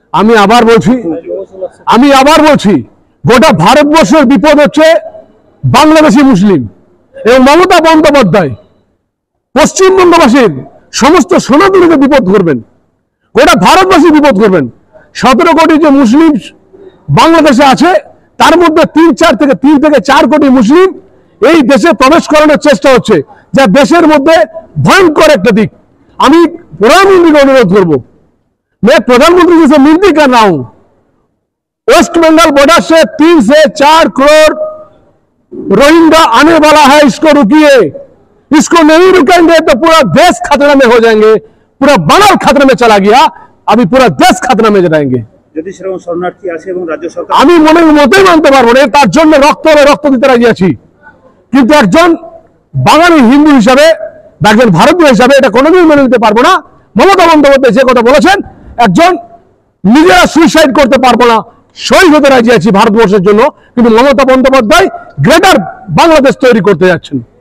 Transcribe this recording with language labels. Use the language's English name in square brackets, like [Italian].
[Bangla] আমি আবার বলছি গোটা ভারতবর্ষের বিপদ হচ্ছে বাংলাদেশি মুসলিম, এবং মমতা বন্দ্যোপাধ্যায় পশ্চিমবঙ্গবাসীর সমস্ত সনাতনীকে বিপদ করবেন, গোটা ভারতবাসী বিপদ করবেন। 17 কোটি যে মুসলিম বাংলাদেশে আছে তার মধ্যে 3 থেকে 4 কোটি মুসলিম এই দেশে প্রবেশ করানোর চেষ্টা হচ্ছে, যা দেশের মধ্যে ভয়ঙ্কর একটা দিক। আমি প্রধানমন্ত্রীকে অনুরোধ করবো, [Hindi] मैं प्रधानमंत्री जी से विनती कर रहा हूं, वेस्ट बंगाल बॉर्डर से 3 से 4 करोड़ रोहिंग्या आने वाला है, इसको रुकिए। इसको नहीं रुकेंगे तो पूरा देश खतरे में हो जाएंगे। पूरा बंगाल खतरे में चला गया, अभी पूरा देश खतरे में जाएंगे। [Bangla] যদি সেরকম শরণার্থী আসে এবং রাজ্য সরকার, আমি মতেই মানতে পারবো না, তার জন্য রক্ত দিতে রাজি আছি, কিন্তু একজন বাঙালি হিন্দু হিসাবে বা একজন ভারতীয় হিসাবে এটা কোনোদিন মেনে নিতে পারবো না। মমতা বন্দ্যোপাধ্যায় যে কথা বলেছেন, একজন নিজেরা সুইসাইড করতে পারবো না, শহীদ হতে রাজি আছি ভারতবর্ষের জন্য, কিন্তু মমতা বন্দ্যোপাধ্যায় গ্রেটার বাংলাদেশ তৈরি করতে যাচ্ছেন।